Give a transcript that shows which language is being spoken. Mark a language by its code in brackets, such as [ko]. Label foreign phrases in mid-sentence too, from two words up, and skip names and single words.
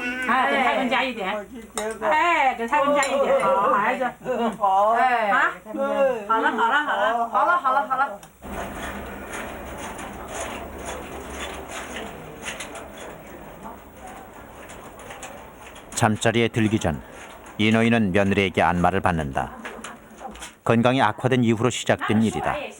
[zh] 哎，给他们加一点。哎，给他们加一点，好孩子。好。哎，啊，好了。 [ko] 잠자리에 들기 전 이 노인은 며느리에게 안마를 받는다. 건강이 악화된 이후로 시작된 일이다.